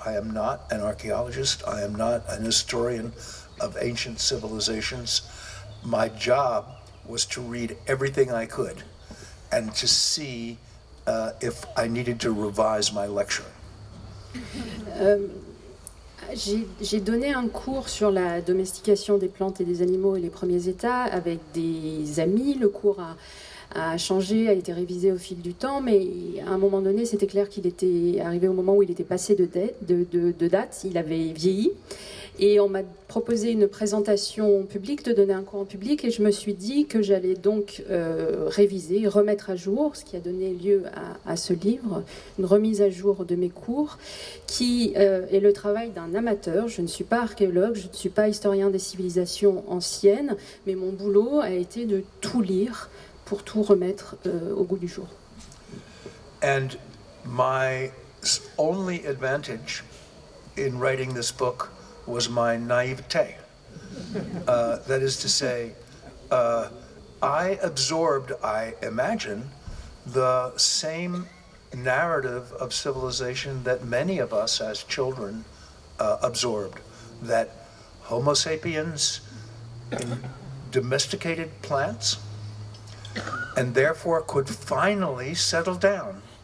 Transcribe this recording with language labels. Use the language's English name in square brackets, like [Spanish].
[English] I am not an archaeologist. I am not an historian of ancient civilizations. My job was to read everything I could and to see if I needed to revise my lecture. [French] J'ai donné un cours sur la domestication des plantes et des animaux et les premiers états avec des amis. Le cours a changé, a été révisé au fil du temps, mais à un moment donné, c'était clair qu'il était arrivé au moment où il était passé de date, il avait vieilli. Et on m'a proposé une présentation publique, de donner un cours en public, et je me suis dit que j'allais donc réviser, remettre à jour, ce qui a donné lieu à ce livre, une remise à jour de mes cours, qui est le travail d'un amateur. Je ne suis pas archéologue, je ne suis pas historien des civilisations anciennes, mais mon boulot a été de tout lire pour tout remettre au goût du jour. [English] And my only advantage in writing this book was my naivete. That is to say, I absorbed, I imagine, the same narrative of civilization that many of us as children absorbed, that Homo sapiens domesticated plants and therefore could finally settle down.